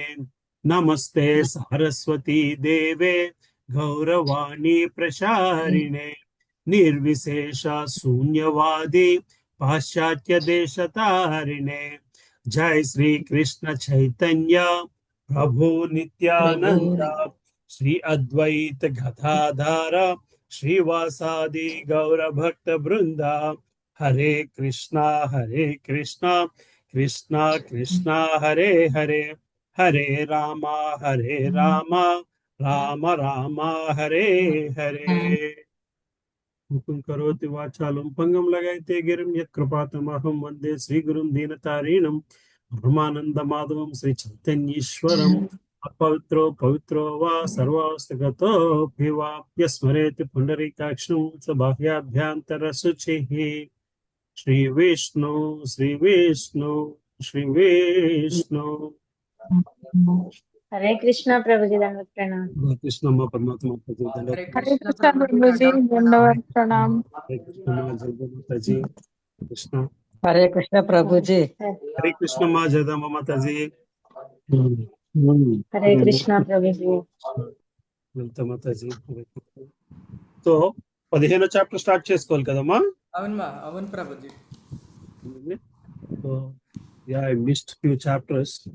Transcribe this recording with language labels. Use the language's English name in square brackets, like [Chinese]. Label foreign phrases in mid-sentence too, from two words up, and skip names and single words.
[Sanskrit] नमस्ते सरस्वती देवे गौरवाणी प्रचारिणे निर्विशेष शून्यवादी पाश्चात्य देशतारिणे। जय श्री कृष्ण चैतन्य प्रभु नित्यानंद श्री अद्वैत गदाधर श्रीवासादि गौर भक्त वृंदा। हरे कृष्णा कृष्णा कृष्णा हरे हरे हरे रामा राम राम हरे हरे। मुकुं करोति वाचालं पङ्गं लगायते गिरिं यत्कृपातमहं वन्दे श्रीगुरुं दीनतारिणं परमानन्दमाधवं श्रीचैतन्येश्वरम्। अपवित्रो पवित्रो वा सर्वावस्थगतोऽपि वा यस्मरेति पुण्डरीकाक्षं स बाह्याभ्यन्तरशुचिः। श्रीविष्णु श्रीविष्णु श्रीविष्णु। [Hindi] हरे कृष्णा प्रभु जी दंडवत प्रणाम। कृष्ण माँ परमात्मा को दंडवत हरे कृष्णा प्रभु जी दंडवत प्रणाम। हरे कृष्ण माँ जय माता जी कृष्ण। [Telugu] హరే కృష్ణ ప్రభుజీ. హరే కృష్ణమ్మ జగదమ్మ మాతాజీ. హరే కృష్ణ ప్రభుజీ. వెళ్తా మాతాజీ. సో 15వ [English] chapter start [Telugu] చేసుకోవాలి కదమ్మా. అవును ప్రభుజీ. [English] So yeah I missed few chapters.